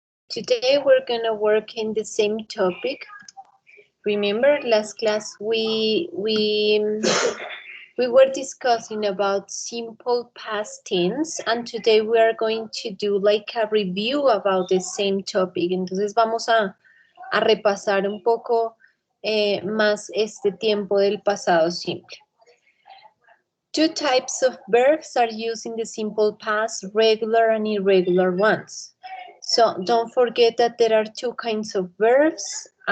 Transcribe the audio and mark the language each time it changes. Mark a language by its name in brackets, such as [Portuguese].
[English] Today we're gonna work in the same topic. Remember last class we were discussing about simple past tense, and today we are going to do like a review about the same topic. [Spanish] Entonces vamos a repasar un poco más este tiempo del pasado simple. [English] Two types of verbs are used in the simple past, regular and irregular ones. So don't forget that there are two kinds of verbs.